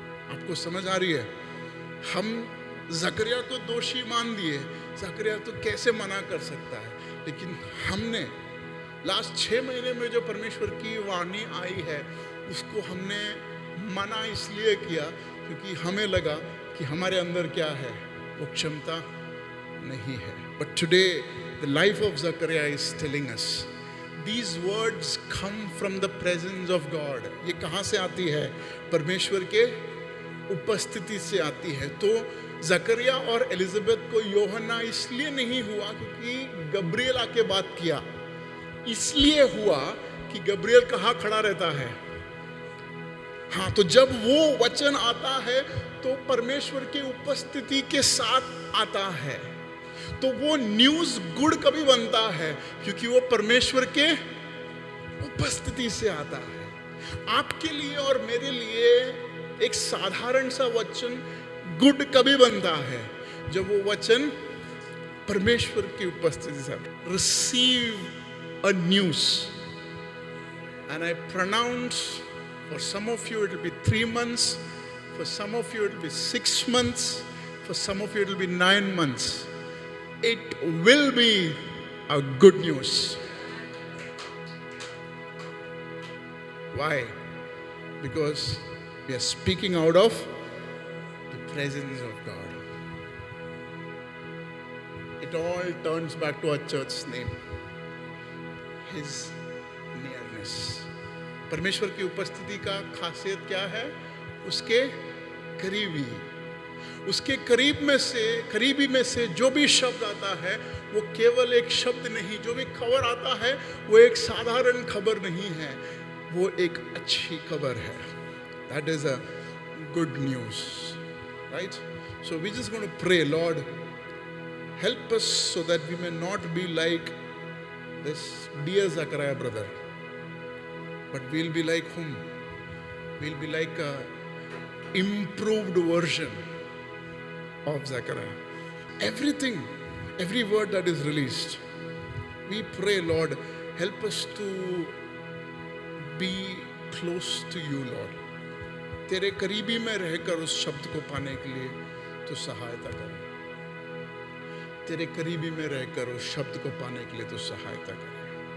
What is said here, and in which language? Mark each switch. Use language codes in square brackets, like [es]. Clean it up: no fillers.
[hi] आपको समझ आ रही है? हम जकरिया को दोषी मान दिए, जकरिया तो कैसे मना कर सकता है, लेकिन हमने लास्ट 6 महीने में जो परमेश्वर की वाणी आई है, उसको हमने मना इसलिए किया क्योंकि हमें लगा कि हमारे अंदर क्या है, वो क्षमता नहीं है. [en] But today the life of Zachariah is telling us these words come from the presence of God. [hi] ये कहाँ से आती है? परमेश्वर के उपस्थिति से आती है. तो जकरिया और एलिजाबेथ को यूहन्ना इसलिए नहीं हुआ क्योंकि गब्रिएल आके बात किया. इसलिए हुआ कि गब्रिएल कहाँ खड़ा रहता है. हाँ, तो जब वो वचन आता है तो परमेश्वर की उपस्थिति के साथ आता है. तो वो न्यूज़ गुड कभी बनता है क्योंकि वो परमेश्वर के उपस्थिति से आता है. आपके लिए और मेरे लिए एक साधारण सा वचन गुड कभी बनता है जब वो वचन परमेश्वर की उपस्थिति से. [en] Receive a news and I pronounce, for some of you it will be 3 months, for some of you it will be 6 months, for some of you it will be 9 months. It will be a good news. Why? Because we are speaking out of the presence of God. It all turns back to our church's name, His nearness. [hi] परमेश्वर की उपस्थिति का खासियत क्या है? उसके करीबी. उसके करीबी में से जो भी शब्द आता है वो केवल एक शब्द नहीं, जो भी खबर आता है वो एक साधारण खबर नहीं है, वो एक अच्छी खबर है. [en] That is a good news, right? So we just going to pray, Lord, help us so that we may not be like this dear Zachariah brother, but we'll be like whom? We'll be like a improved version of Zechariah. Everything, every word that is released, we pray, Lord, help us to be close to you, Lord. [hi] तेरे करीबी में रहकर उस शब्द को पाने के लिए तो सहायता कर. तेरे करीबी में रहकर उस शब्द को पाने के लिए तो सहायता कर.